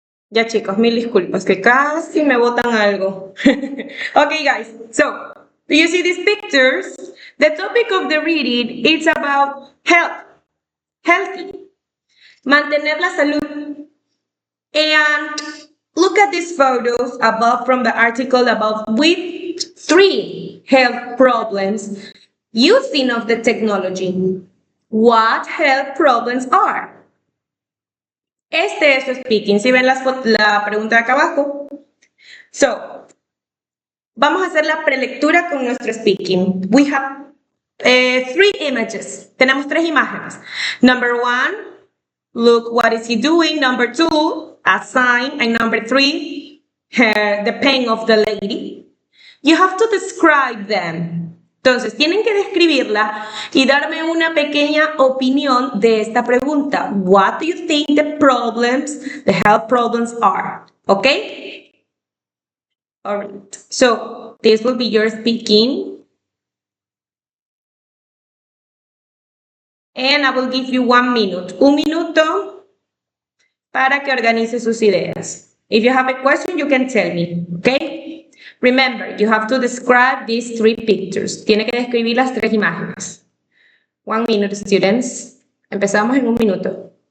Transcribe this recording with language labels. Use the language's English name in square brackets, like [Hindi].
[Spanish] Ya chicos, mil disculpas, que casi me botan algo. [English] Okay, guys, so do you see these pictures? The topic of the reading is about health, healthy, [Spanish] mantener la salud. [English] And look at these photos above from the article about with three health problems using of the technology. What health problems are? [Spanish] Este es su speaking. Si ven la pregunta de acá abajo. So, vamos a hacer la prelectura con nuestro speaking. [English] We have three images. [Spanish] Tenemos tres imágenes. [English] Number one, look what is he doing. Number two, a sign. And number three, the pain of the lady. You have to describe them. [Spanish] Entonces, tienen que describirla y darme una pequeña opinión de esta pregunta. [English] What do you think the problems, the health problems are? Okay? All right. So, this will be your speaking. And I will give you 1 minute. [Spanish] Un minuto para que organice sus ideas. [English] If you have a question, you can tell me. Okay? Remember, you have to describe these three pictures. [Spanish] Tiene que describir las tres imágenes. [English] 1 minute, students. [Spanish] Empezamos en un minuto.